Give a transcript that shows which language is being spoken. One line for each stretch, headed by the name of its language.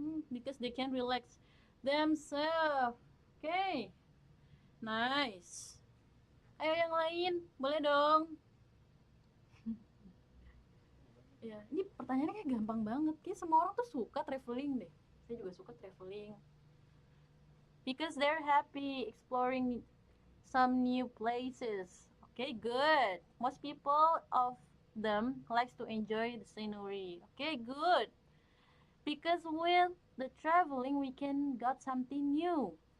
English: Because they can relax themselves. Okay, nice.
Indonesian: Ayo yang lain, boleh dong. Ya, ini pertanyaannya kayak gampang banget. Kayak semua orang tuh suka traveling deh. Saya juga suka traveling.
English: Because they're happy exploring some new places. Okay, good. Most people of them likes to enjoy the scenery. Okay, good. Because with the traveling we can got something new.